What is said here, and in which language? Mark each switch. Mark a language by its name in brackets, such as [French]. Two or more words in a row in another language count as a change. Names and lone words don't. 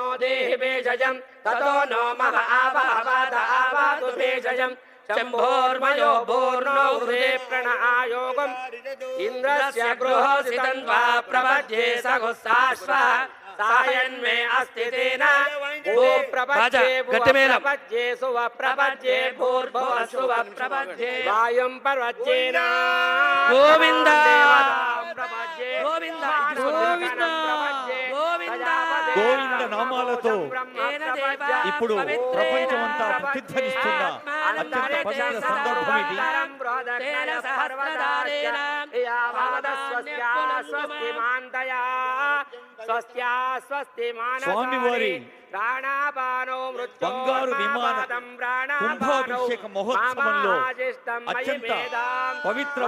[Sanskrit] देहि भेषजं ततो नो मम आवावाद आवातु भेषजं शम्भोर्मयो भूर्नो हृदे प्रणआयोगम् इन्द्रस्य गृहोसितं त्वा प्रपद्ये सघुस्साश्वः सायन्मे अस्ति तेन भू प्रपद्ये प्रपद्ये सुव प्रपद्ये भूर्भुव सुव प्रपद्ये वायुं प्रपद्येन गोविन्द प्रपद्ये गोविन्द गोविन्द [Telugu] గోవింద నామాలతో ఇప్పుడు ప్రపంచమంతా ప్రతిధ్వనిస్తున్న అత్యంత పవిత్ర సందర్భం ఇది. స్వామివారి బంగారు విమాన కుంభాభిషేక మహోత్సవంలో అత్యంత పవిత్ర